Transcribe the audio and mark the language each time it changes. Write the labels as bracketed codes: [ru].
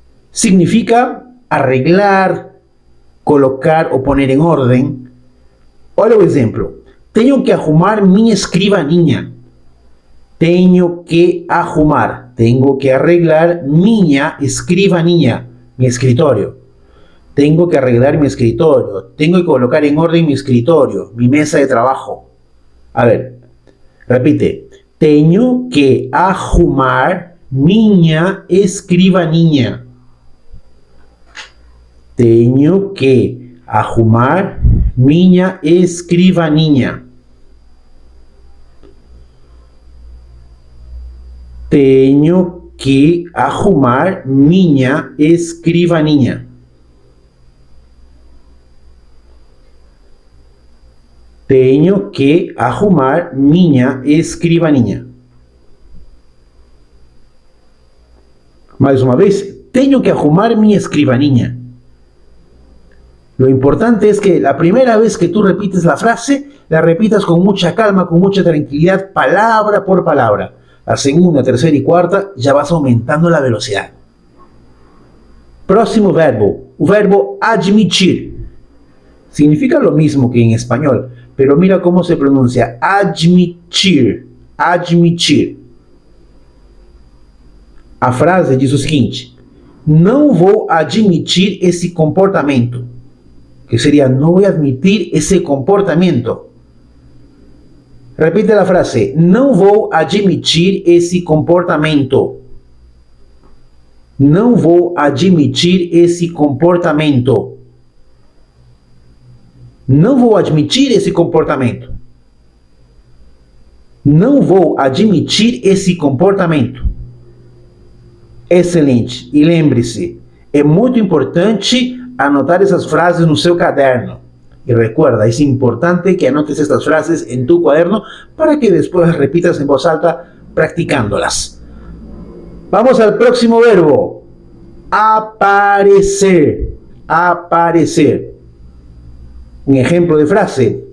[pt] Significa arreglar, colocar ou poner em ordem. Olha o exemplo. Tenho que arrumar minha escrivaninha. Tenho que arrumar. Tenho que arreglar minha escrivaninha. [es] Mi escritório. Tengo que arreglar mi escritorio. Tengo que colocar en orden mi escritorio, mi mesa de trabajo. A ver, repite. [pt] Tenho que arrumar minha escrivaninha. Tenho que arrumar minha escrivaninha. Tenho que arrumar minha escrivaninha. Tenho que arrumar minha escrivaninha. Mais uma vez, tenho que arrumar minha escrivaninha. [es] Lo importante es que la primera vez que tú repites la frase, la repitas con mucha calma, con mucha tranquilidad, palabra por palabra. La segunda, tercera y cuarta ya vas aumentando la velocidad. [pt] Próximo verbo, o verbo admitir. [es] Significa lo mismo que en español, pero mira cómo se pronuncia. [pt] Admitir. Admitir. A frase diz o seguinte: Não vou admitir esse comportamento. [es] Que sería, no voy a admitir ese comportamiento. Repite la frase, [pt] não vou admitir esse comportamento. Não vou admitir esse comportamento. Não vou admitir esse comportamento. Não vou admitir esse comportamento. Excelente. E lembre-se, é muito importante anotar essas frases no seu caderno. [es] Y recuerda, es importante que anotes estas frases en tu cuaderno para que después las repitas en voz alta practicándolas. Vamos al próximo verbo. Aparecer. Aparecer. Un ejemplo de frase.